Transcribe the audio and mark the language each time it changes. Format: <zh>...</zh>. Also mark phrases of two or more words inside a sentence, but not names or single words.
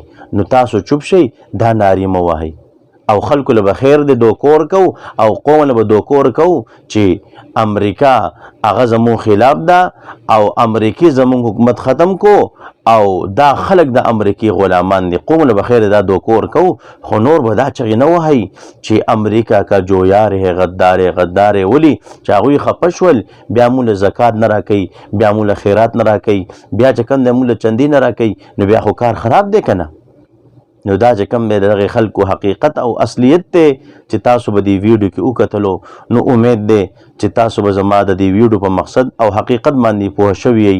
<ps>نو تاسو چوپ شئ، دا ناری مه وهئ، او خلکو له به خیر دی دوکور کو، او قوم له به دوکور کو چې امریکا هغه زمون خلاف ده او امریکای زمون حکومت ختم کو، او دا خلک د امریکای غلامان دي. قوم له به خیر دا دوکور کو، خو نور به دا چغې نه وهئ چې</ps> <ur>امریکا کا جو یار ہے غدار ہے غدار ہے.</ur> <ps>ولی چې هغوی خفه شول، بیا موږ زکات نه راکوي، بیا موږ خیرات نه راکوي، بیا چې کوم دی موږ چندې نه راکوي، نو بیا خو کار خراب دی که نه. نو دا چې کوم دی دغه خلکو حقیقت او اصلیت دی چې تاسو به دې ویډیو کې وکتلو، نو امید دی چې تاسو به زما د دې ویډیو په مقصد او حقیقت باندې پوه شوي یئ.</ps>